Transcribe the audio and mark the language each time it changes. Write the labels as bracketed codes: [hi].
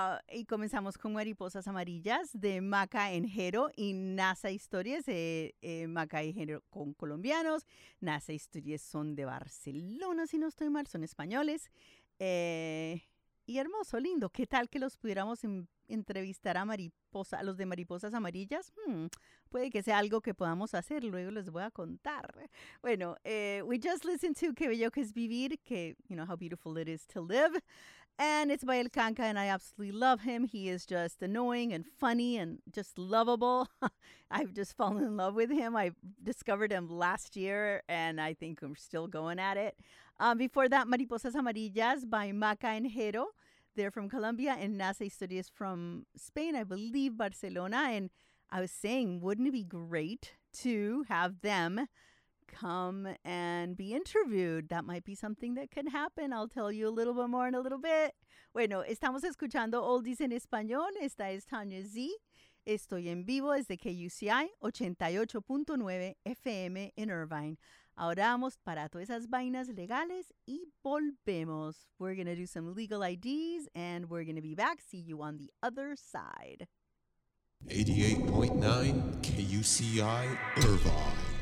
[es] Y comenzamos con Mariposas Amarillas de Maca en Jero y Nasa Historias, Maca en Jero con colombianos, Nasa Historias son de Barcelona, si no estoy mal, son españoles, y hermoso, lindo, ¿qué tal que los pudiéramos entrevistar a los de Mariposas Amarillas? Puede que sea algo que podamos hacer, luego les voy a contar. [en] Bueno, we just listened to Qué Bello Que Es Vivir, que, you know, how beautiful it is to live. And it's by El Canca, and I absolutely love him. He is just annoying and funny and just lovable. I've just fallen in love with him. I discovered him last year, and I think I'm still going at it. Before that, Mariposas Amarillas by Maca and Jero. They're from Colombia, and Nasa Historias from Spain, I believe, Barcelona. And I was saying, wouldn't it be great to have them come and be interviewed? That might be something that can happen. I'll tell you a little bit more in a little bit. [es] Bueno, estamos escuchando Oldies en Español. Esta es Tanya Z. Estoy en vivo desde KUCI 88.9 FM en Irvine. Ahora vamos para todas esas vainas legales y volvemos. [en] We're going to do some legal IDs and we're going to be back. See you on the other side. 88.9 KUCI Irvine.